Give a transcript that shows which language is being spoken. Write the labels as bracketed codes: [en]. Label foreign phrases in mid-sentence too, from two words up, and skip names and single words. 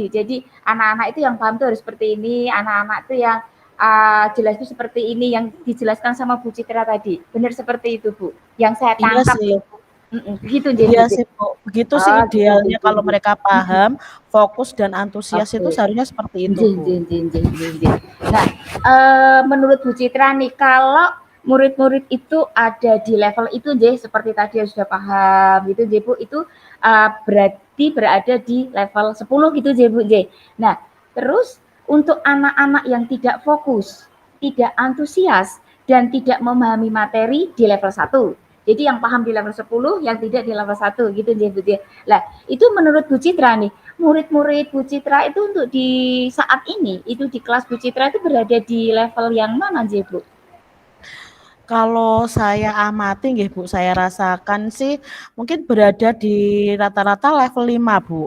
[id] Jadi anak-anak itu yang paham itu harus seperti ini, anak-anak itu yang, jelas itu seperti ini, yang dijelaskan sama Bu Citra tadi. Benar seperti itu, Bu, yang saya Iya tangkap sih. ya, Bu? Begitu nggih, Iya Bu? sih, Bu. Begitu sih Oh, gitu idealnya gitu. kalau mereka paham, fokus dan antusias itu Oke. seharusnya seperti itu, Nggih Bu. [jv] nggih nggih nggih nggih nggih. [id] Nah, menurut Bu Citra nih, kalau murid-murid itu ada di level itu nggih, seperti tadi yang sudah paham gitu nggih, Bu, itu, berarti berada di level 10 gitu nggih, Bu, nggih. Nah, terus untuk anak-anak yang tidak fokus, tidak antusias, dan tidak memahami materi di level 1. Jadi yang paham di level 10, yang tidak di level 1 gitu nggih, Bu, nggih. Lah, itu menurut Bu Citra nih, murid-murid Bu Citra itu untuk di saat ini, itu di kelas Bu Citra itu berada di level yang mana sih, Bu? Kalau saya amati nggih Bu, saya rasakan sih mungkin berada di rata-rata level 5 Bu.